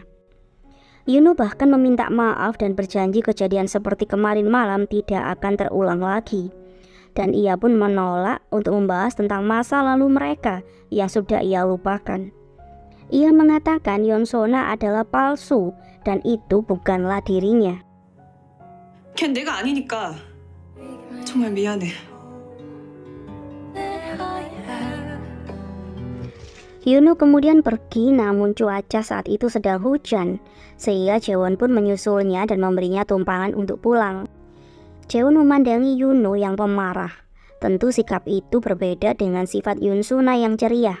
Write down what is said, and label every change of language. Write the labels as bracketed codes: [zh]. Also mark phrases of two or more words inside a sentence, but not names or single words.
[id] Yuno bahkan meminta maaf dan berjanji kejadian seperti kemarin malam tidak akan terulang lagi. Dan ia pun menolak untuk membahas tentang masa lalu mereka yang sudah ia lupakan. Ia mengatakan Yonsona adalah palsu dan itu bukanlah dirinya. [ko] 걘 내가 아니니까 정말 미안해. [id] Yuno kemudian pergi, namun cuaca saat itu sedang hujan, sehingga Jaewon pun menyusulnya dan memberinya tumpangan untuk pulang. Jaewon memandangi Yuno yang pemarah. Tentu sikap itu berbeda dengan sifat Yunsuna yang ceria.